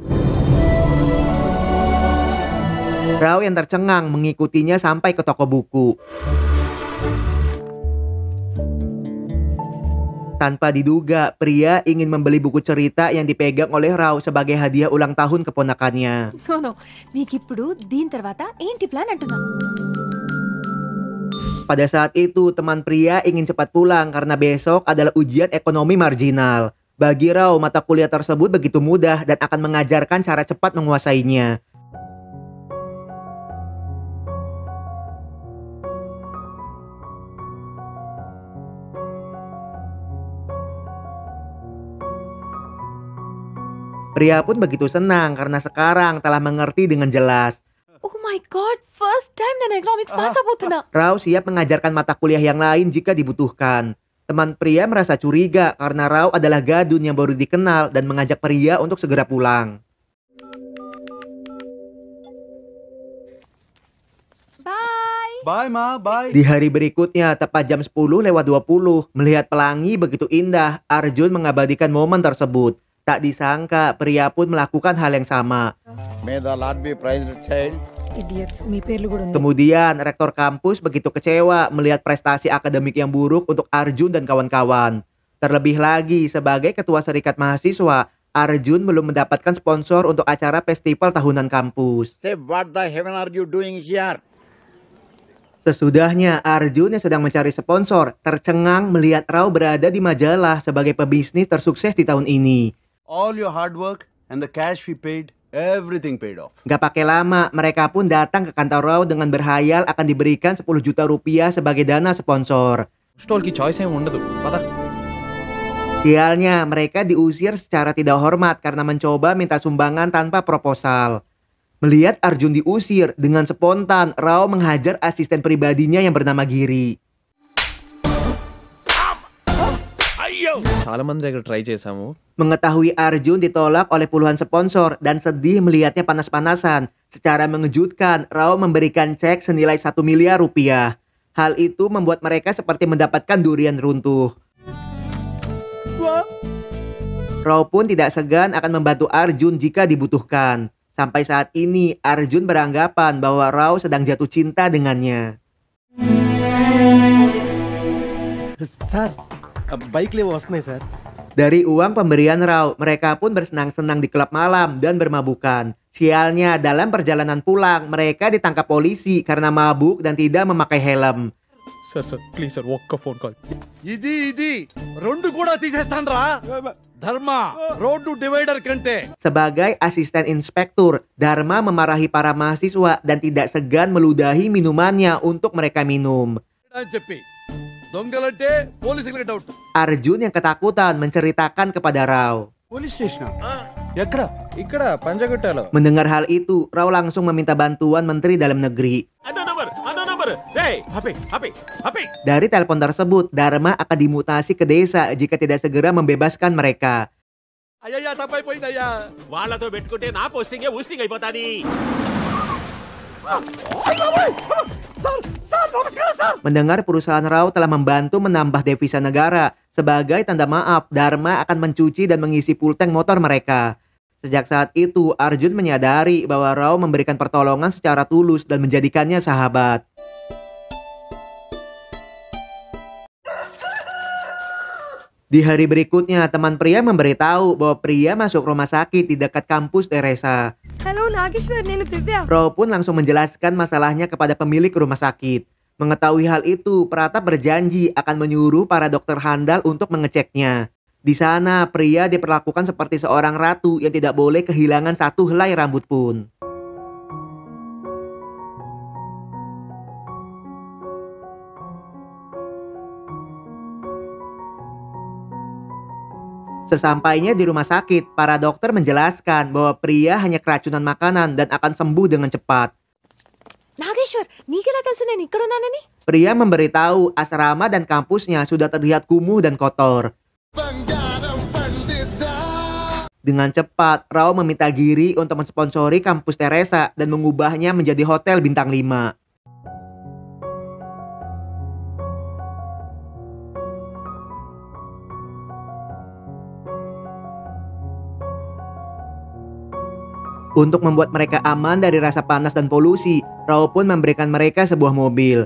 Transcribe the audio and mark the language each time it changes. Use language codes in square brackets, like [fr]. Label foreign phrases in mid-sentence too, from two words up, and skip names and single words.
[id] Rao yang tercengang mengikutinya sampai ke toko buku. Tanpa diduga, pria ingin membeli buku cerita yang dipegang oleh Rao sebagai hadiah ulang tahun keponakannya. [en] No, [te] మీకిప్పుడు దీని తర్వాత ఏంటి ప్లాన్ అంటున్నా. [id] Pada saat itu, teman pria ingin cepat pulang karena besok adalah ujian ekonomi marginal. Bagi Rao, mata kuliah tersebut begitu mudah dan akan mengajarkan cara cepat menguasainya. Pria pun begitu senang karena sekarang telah mengerti dengan jelas. [en] Oh my god, first time [te] నేను [en] economics pass [te] అవుతున్నా. [id] Rao siap mengajarkan mata kuliah yang lain jika dibutuhkan. Teman pria merasa curiga karena Rao adalah gadun yang baru dikenal dan mengajak pria untuk segera pulang. [en] Bye ma, bye. [id] Di hari berikutnya, tepat jam 10:20, melihat pelangi begitu indah, Arjun mengabadikan momen tersebut. Tak disangka, pria pun melakukan hal yang sama. [en] May the Lord be praised, child. Idiots, [te] మీ పేర్లు కూడా ఉన్నాయి. [id] Kemudian, rektor kampus begitu kecewa melihat prestasi akademik yang buruk untuk Arjun dan kawan-kawan. Terlebih lagi, sebagai ketua serikat mahasiswa, Arjun belum mendapatkan sponsor untuk acara festival tahunan kampus. [en] Say, what the heaven are you doing here? [id] Sesudahnya, Arjun yang sedang mencari sponsor tercengang melihat Rao berada di majalah sebagai pebisnis tersukses di tahun ini. [en] All your hard work and the cash we paid, everything paid off. [id] Gak pakai lama, mereka pun datang ke kantor Rao dengan berhayal akan diberikan 10 juta rupiah sebagai dana sponsor. [te] స్టోల్ కి చాయిస్ ఏమి ఉండదు పద. [id] Sialnya, mereka diusir secara tidak hormat karena mencoba minta sumbangan tanpa proposal. Melihat Arjun diusir, dengan spontan Rao menghajar asisten pribadinya yang bernama Giri. [te] చాలా మంది దగ్గర ట్రై చేసాము. [id] Mengetahui Arjun ditolak oleh puluhan sponsor dan sedih melihatnya panas-panasan, secara mengejutkan Rao memberikan cek senilai 1 miliar rupiah. Hal itu membuat mereka seperti mendapatkan durian runtuh. Rao pun tidak segan akan membantu Arjun jika dibutuhkan. Sampai saat ini Arjun beranggapan bahwa Rao sedang jatuh cinta dengannya. [te] సార్ బైక్లు వస్తున్నాయి సార్. [id] Dari uang pemberian Rao, mereka pun bersenang-senang di klub malam dan bermabukan. Sialnya, dalam perjalanan pulang, mereka ditangkap polisi karena mabuk dan tidak memakai helm. [en] sir please sir [te] ఒక్క [en] phone call. [te] ఇది రెండు కూడా తీసేస్తాన్రా. ధర్మ [en] road divider [te] కంటే. [id] Sebagai asisten inspektur, Dharma memarahi para mahasiswa dan tidak segan meludahi minumannya untuk mereka minum. [te] అని చెప్పి దొంగలంటే పోలీసులకు డౌట్. [id] Arjun yang ketakutan menceritakan kepada Rao. [en] police station [te] ఎక్కడ? ఇక్కడ పంజగుట్టలో. [id] Mendengar hal itu, Rao langsung meminta bantuan Menteri Dalam Negeri. Dari telepon tersebut, Dharma akan dimutasi ke desa jika tidak segera membebaskan mereka. [te] అయ్యయ్యా తప్పైపోయిందయ్యా. వాళ్ళతో పెట్టుకుంటే నా పోస్టింగే ఊస్టింగ్ అయిపోతాది. [id] Mendengar perusahaan Rao telah membantu menambah devisa negara, sebagai tanda maaf, Dharma akan mencuci dan mengisi [en] full tank [id] motor mereka. Sejak saat itu, Arjun menyadari bahwa Rao memberikan pertolongan secara tulus dan menjadikannya sahabat. Di hari berikutnya, teman pria memberitahu bahwa pria masuk rumah sakit di dekat kampus Teresa. [en] Hello, Nageshwar, [te] నేను తిర్త్య. [id] Rao pun langsung menjelaskan masalahnya kepada pemilik rumah sakit. Mengetahui hal itu, Pratap berjanji akan menyuruh para dokter handal untuk mengeceknya. Di sana, pria diperlakukan seperti seorang ratu yang tidak boleh kehilangan satu helai rambut pun. Sesampainya di rumah sakit, para dokter menjelaskan bahwa pria hanya keracunan makanan dan akan sembuh dengan cepat. [te] Nageshwar, నీకెలా తెలుసు నేను ఇక్కడ ఉన్నానని? [id] Pria memberitahu asrama dan kampusnya sudah terlihat kumuh dan kotor. Dengan cepat, Rao meminta Giri untuk mensponsori kampus Teresa dan mengubahnya menjadi hotel bintang 5. Untuk membuat mereka aman dari rasa panas dan polusi, Rao pun memberikan mereka sebuah mobil.